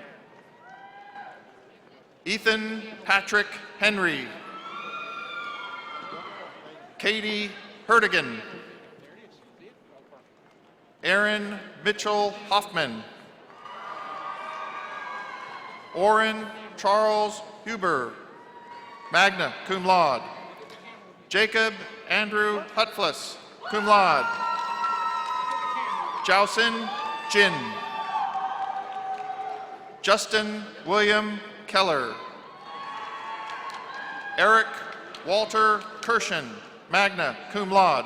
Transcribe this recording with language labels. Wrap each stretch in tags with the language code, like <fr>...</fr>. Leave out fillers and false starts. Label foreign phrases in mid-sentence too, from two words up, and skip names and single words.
<en>Ethan Patrick Henry. Katie Hertigan. Aaron Mitchell Hoffman. Orrin Charles Huber,</en> <la>magna cum laude.</la> <en>Jacob Andrew Hutfless,</en> <la>cum laude.</la> <en>Jiaosin Jin. Justin William Keller. Eric Walter Kirshen,</en> <la>magna cum laude.</la>